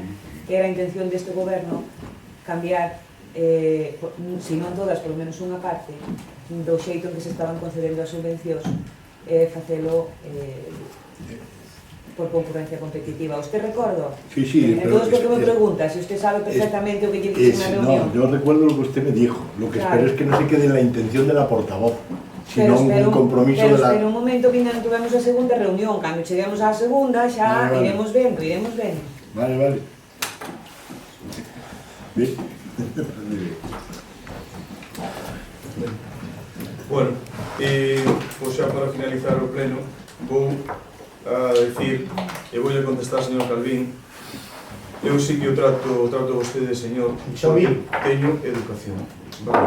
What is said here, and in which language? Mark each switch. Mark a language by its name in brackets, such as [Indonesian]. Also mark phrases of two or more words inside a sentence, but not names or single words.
[Galician] Que era a intención deste goberno cambiar, se non todas, [Spanish] por lo menos [Galician] unha parte, do xeito en que se estaban concedendo as subvencións, facelo por concurrencia competitiva. ¿Usted recordo? [Spanish] Sí, sí. Entonces, ¿por qué me pregunta? Si usted sabe perfectamente [Galician] o que lle [Spanish] dije en la reunión. No, yo recuerdo lo que usted me dijo. Lo que espero es que no se quede en la intención de la portavoz, sino un compromiso de la... [Galician] Pero un momento que non tuvemos a segunda reunión. Cando cheguemos á segunda, xa iremos vendo. [Spanish] Vale. Bien. [Galician] Bueno, pois xa para finalizar o pleno, vou a decir, e vou a contestar, señor Calvín, eu sí que o trato vostede, señor, teño educación, vale?